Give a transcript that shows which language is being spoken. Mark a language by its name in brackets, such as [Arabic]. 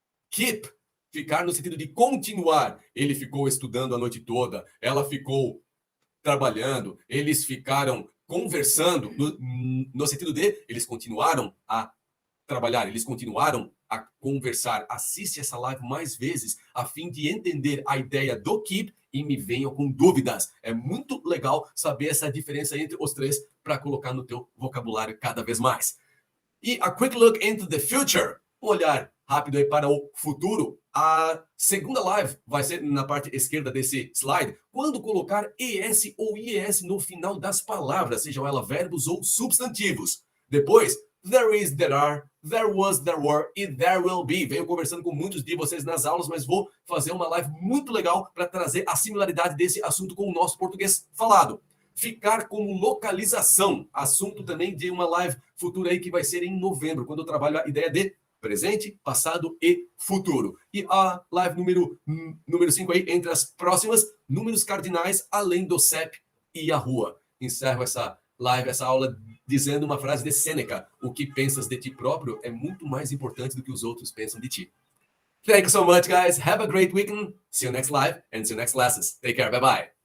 [Portuguese] Keep, ficar no sentido de continuar. Ele ficou estudando a noite toda, ela ficou trabalhando, eles ficaram conversando, no sentido de eles continuaram a trabalhar, eles continuaram a conversar. Assiste essa live mais vezes a fim de entender a ideia do keep e me venham com dúvidas. É muito legal saber essa diferença entre os três para colocar no teu vocabulário cada vez mais. [English] E a quick look into the future. [Portuguese] Um olhar rápido aí para o futuro. A segunda live vai ser na parte esquerda desse slide. Quando colocar ES ou IES no final das palavras, sejam elas verbos ou substantivos. Depois, there is, there are, there was, there were e there will be. Venho conversando com muitos de vocês nas aulas, mas vou fazer uma live muito legal para trazer a similaridade desse assunto com o nosso português falado. Ficar como localização. Assunto também de uma live futura aí que vai ser em novembro, quando eu trabalho a ideia de presente, passado e futuro. E a live número 5 aí, entre as próximas, números cardinais, além do CEP e a rua. Encerro essa live, essa aula, dizendo uma frase de Sêneca: o que pensas de ti próprio é muito mais importante do que os outros pensam de ti. [English] Thank you so much, guys. Have a great weekend. See you next live and see you next classes. Take care. Bye-bye.